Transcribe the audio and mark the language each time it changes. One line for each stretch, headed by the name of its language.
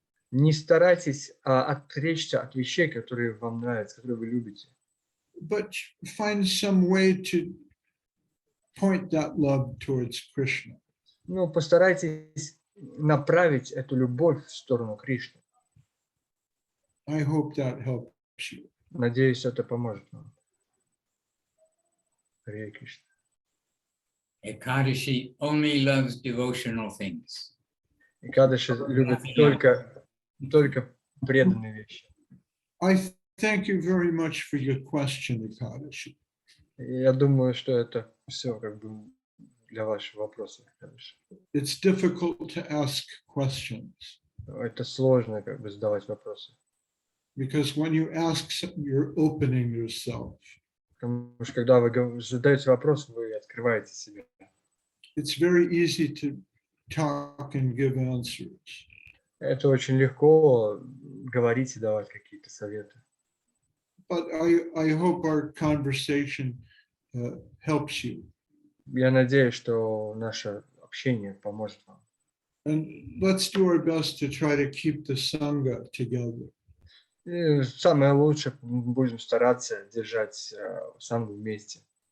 Russian: Не старайтесь отречься от вещей, которые вам нравятся, которые вы любите.
English: But find some way to point that love towards Krishna.
Russian: Ну, постарайтесь направить эту любовь в сторону Кришны.
English: I hope that helps you.
Russian: Надеюсь, это поможет вам. Харе Кришна.
English: Ekadashi only loves devotional things.
Russian: И Кадыши любит только преданные вещи.
English: I thank you very much for your question, Ekadashi.
Russian: И я думаю, что это все как бы для вашего вопроса, Кадыши.
English: It's difficult to ask questions
Russian: Это сложно как бы задавать вопросы.
English: because when you ask, you're opening yourself.
Russian: Потому что когда вы задаете вопрос, вы открываете себя.
English: It's very easy to talk and give answers.
Russian: Это очень легко говорить и давать какие-то советы.
English: But I hope our conversation helps you.
Russian: Я надеюсь, что наше общение поможет вам.
English: And let's do our best to try to keep the Sangha together.
Russian: И самое лучшее, будем стараться держать сангу вместе.